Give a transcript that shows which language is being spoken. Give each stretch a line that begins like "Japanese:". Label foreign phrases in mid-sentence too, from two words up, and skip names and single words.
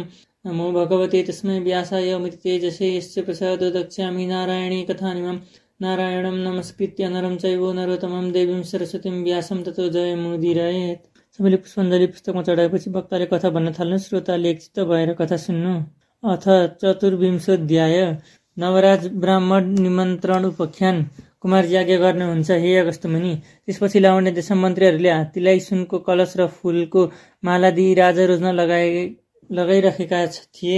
Sanskrit: नमो भगवते तस्मै व्यासाय अमिततेजसे यस्य प्रसादो दक्ष्यामि नारायणी कथानिमं। नारायणं नमस्कृत्य नरं चैव नरोत्तमं देवीं सरस्वतीं व्यासं ततो जयमुदीरयेत्।
Nepali: सबैले पुष्पाञ्जली पुस्तकमा चढाएपछि वक्ताले कथा भन्न थाल्नु। श्रोताले एकचित्त भएर कथा सुन्नु।
Sanskrit: अथ चतुर्विंशोऽध्याय।
Nepali: नवराज ब्राह्मण निमन्त्रण उपाख्यान। कुमार याज्ञ गर्नुहुन्छ हे अगस्त्य मुनि। त्यसपछि लावण्य देशका मन्त्रीहरूले हात्तीलाई सुनको कलश र फूलको माला दिई राजा रोज्न लगाइरहेका थिए।